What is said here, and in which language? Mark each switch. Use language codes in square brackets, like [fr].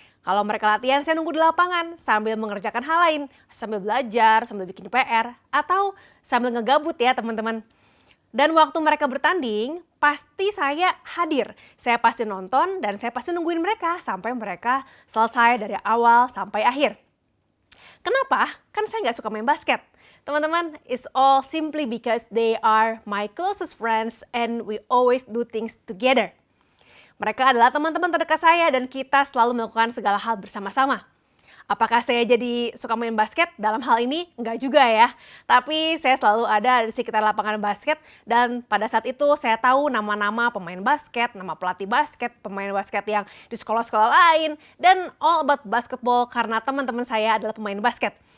[id] Kalau mereka latihan, saya nunggu di lapangan sambil mengerjakan hal lain, sambil belajar, sambil bikin PR, atau sambil ngegabut ya teman-teman. Dan waktu mereka bertanding, pasti saya hadir. Saya pasti nonton dan saya pasti nungguin mereka sampai mereka selesai dari awal sampai akhir. Kenapa? Kan saya nggak suka main basket. Teman-teman, [en] it's all simply because they are my closest friends and we always do things together. [id] Mereka adalah teman-teman terdekat saya dan kita selalu melakukan segala hal bersama-sama. Apakah saya jadi suka main basket dalam hal ini? Enggak juga ya. Tapi saya selalu ada di sekitar lapangan basket dan pada saat itu saya tahu nama-nama pemain basket, nama pelatih basket, pemain basket yang di sekolah-sekolah lain, dan [en] all about basketball [id] karena teman-teman saya adalah pemain basket.